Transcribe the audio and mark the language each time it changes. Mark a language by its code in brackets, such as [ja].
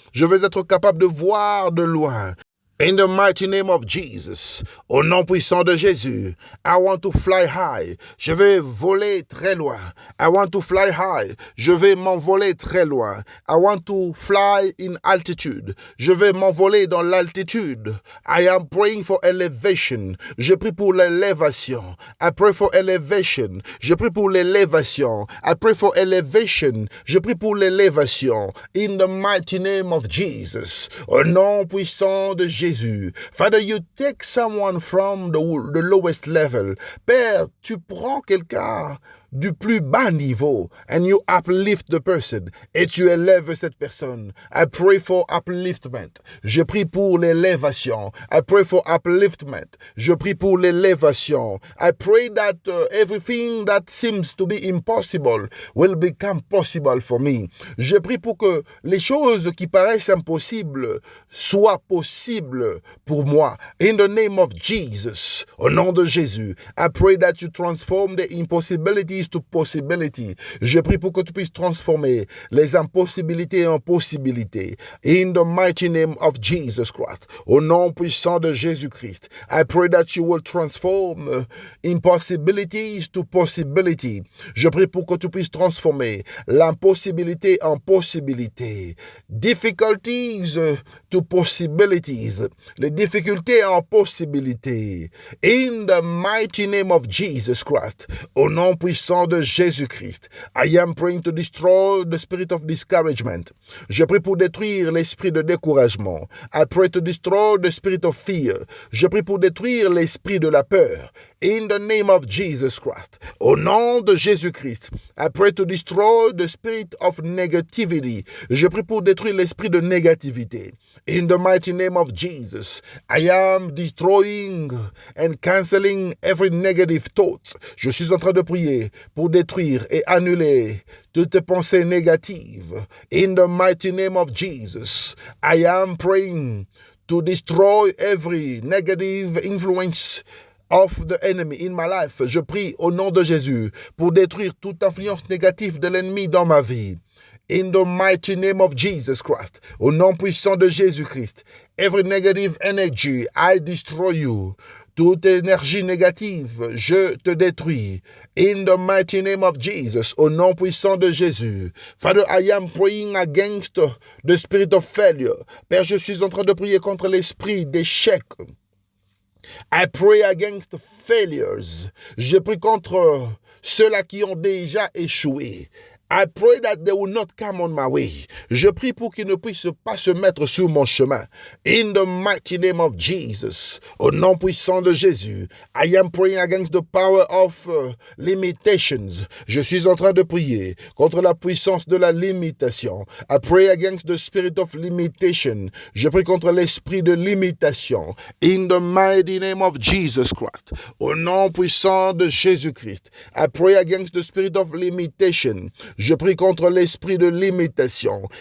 [fr] Je vais être capable de voir de loin. [en] In the mighty name of Jesus, [fr] au nom puissant de Jésus, [en] I want to fly high. [fr] Je vais voler très loin. [en] I want to fly high. [fr] Je vais m'envoler très loin. [en] I want to fly in altitude. [fr] Je vais m'envoler dans l'altitude. [en] I am praying for elevation. [fr] Je prie pour l'élévation. [en] I pray for elevation. [fr] Je prie pour l'élévation. [en] I pray for elevation. [fr] Je prie pour l'élévation. [en] In the mighty name of Jesus, [fr] au nom puissant de Jésus. [en] Father, you take someone from the lowest level. [fr] Père, tu prends quelqu'un du plus bas niveau [en] and you uplift the person [fr] et tu élèves cette personne. [en] I pray for upliftment. [fr] Je prie pour l'élévation. [en] I pray for upliftment. [fr] Je prie pour l'élévation. [en] I pray that everything that seems to be impossible will become possible for me. [fr] Je prie pour que les choses qui paraissent impossibles soient possibles pour moi. [en] In the name of Jesus, [fr] au nom de Jésus, [en] I pray that you transform the impossibilities to possibility. [fr] Je prie pour que tu puisses transformer les impossibilités en possibilités. [en] In the mighty name of Jesus Christ, [fr] au nom puissant de Jésus-Christ, [en] I pray that you will transform impossibilities to possibility. [fr] Je prie pour que tu puisses transformer l'impossibilité en possibilité. [en] Difficulties to possibilities. [fr] Les difficultés en possibilités. [en] In the mighty name of Jesus Christ, [fr] au nom puissant de Jésus-Christ, [en] I am praying to destroy the spirit of discouragement. [fr] Je prie pour détruire l'esprit de découragement. [en] I pray to destroy the spirit of fear. [fr] Je prie pour détruire l'esprit de la peur. [en] In the name of Jesus Christ, [fr] au nom de Jésus-Christ, [en] I pray to destroy the spirit of negativity. [fr] Je prie pour détruire l'esprit de négativité. [en] In the mighty name of Jesus, I am destroying and cancelling every negative thought. [fr] Je suis en train de prier pour détruire et annuler toutes pensées négatives. [en] In the mighty name of Jesus, I am praying to destroy every negative influence of the enemy in my life. [fr] Je prie au nom de Jésus pour détruire toute influence négative de l'ennemi dans ma vie. [en] In the mighty name of Jesus Christ, [fr] au nom puissant de Jésus-Christ, [en] every negative energy, I destroy you. [fr] Toute énergie négative, je te détruis. [en] In the mighty name of Jesus, [fr] au nom puissant de Jésus. [en] Father, I am praying against the spirit of failure. [fr] Père, je suis en train de prier contre l'esprit d'échec. [en] I pray against failures. [fr] Je prie contre ceux-là qui ont déjà échoué. [en] I pray that they will not come on my way. [fr] Je prie pour qu'ils ne puissent pas se mettre sur mon chemin. [en] In the mighty name of Jesus, [fr] au nom puissant de Jésus, [en] I am praying against the power of limitations. [fr] Je suis en train de prier contre la puissance de la limitation. [en] I pray against the spirit of limitation. [fr] Je prie contre l'esprit de limitation. [en] In the mighty name of Jesus Christ, [fr] au nom puissant de Jésus-Christ, [en] I pray against the spirit of limitation. [fr] Je prie contre l'esprit de limitation.